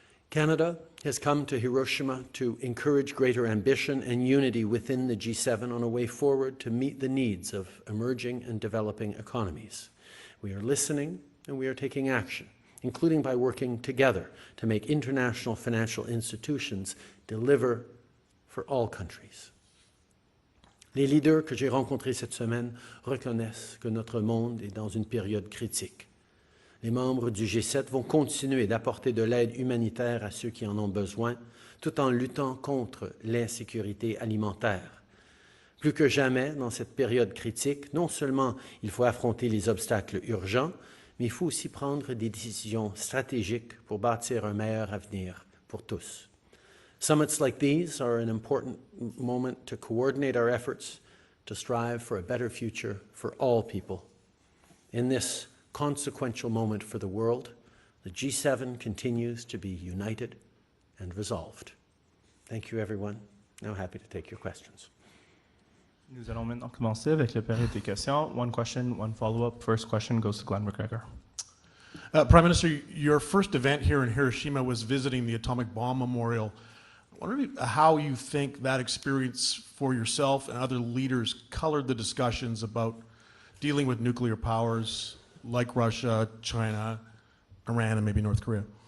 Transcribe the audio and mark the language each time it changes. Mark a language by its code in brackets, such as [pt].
[en] Canada has come to Hiroshima to encourage greater ambition and unity within the G7 on a way forward to meet the needs of emerging and developing economies. We are listening and we are taking action, including by working together to make international financial institutions deliver for all countries. [fr] Les leaders que j'ai rencontrés cette semaine reconnaissent que notre monde est dans une période critique. Les membres du G7 vont continuer d'apporter de l'aide humanitaire à ceux qui en ont besoin, tout en luttant contre l'insécurité alimentaire. Plus que jamais, dans cette période critique, non seulement il faut affronter les obstacles urgents, mais il faut aussi prendre des décisions stratégiques pour bâtir un meilleur avenir pour tous. [en] Summits like these are an important moment to coordinate our efforts to strive for a better future for all people. In this consequential moment for the world, the G7 continues to be united and resolved. Thank you, everyone. Now happy to take your questions. [fr] Nous allons maintenant commencer avec la période des questions. [en] One question, one follow-up. First question goes to Glenn McGregor. Prime Minister, your first event here in Hiroshima was visiting the atomic bomb memorial. I wonder how you think that experience for yourself and other leaders colored the discussions about dealing with nuclear powers like Russia, China, Iran, and maybe North Korea.